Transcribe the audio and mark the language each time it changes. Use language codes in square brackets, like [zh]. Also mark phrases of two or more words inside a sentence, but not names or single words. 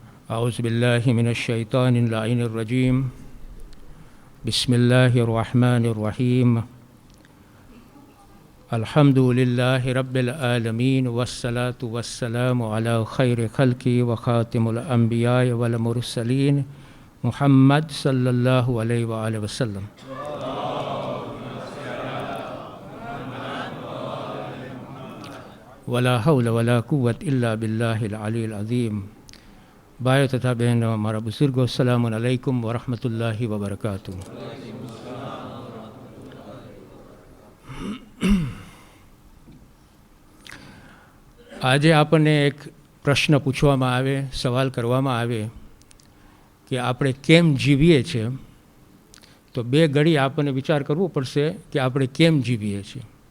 [ar] أعوذ بالله من الشيطان اللعين الرجيم بسم الله الرحمن الرحيم الحمد لله رب العالمين والصلاة والسلام على خير خلقه وخاتم الأنبياء والمرسلين محمد صلى الله عليه وآله وسلم. ولا حول ولا قوة إلا بالله العلي العظيم. [hi] भाइयों तथा बहनों, हमारा बुजुर्गों, [ar] السلام عليكم ورحمة الله وبركاته. [gu] આજે આપણને એક પ્રશ્ન પૂછવામાં આવે, સવાલ કરવામાં આવે કે આપણે કેમ જીવીએ છીએ, તો બે ઘડી આપણને વિચાર કરવો પડશે કે આપણે કેમ જીવીએ છીએ.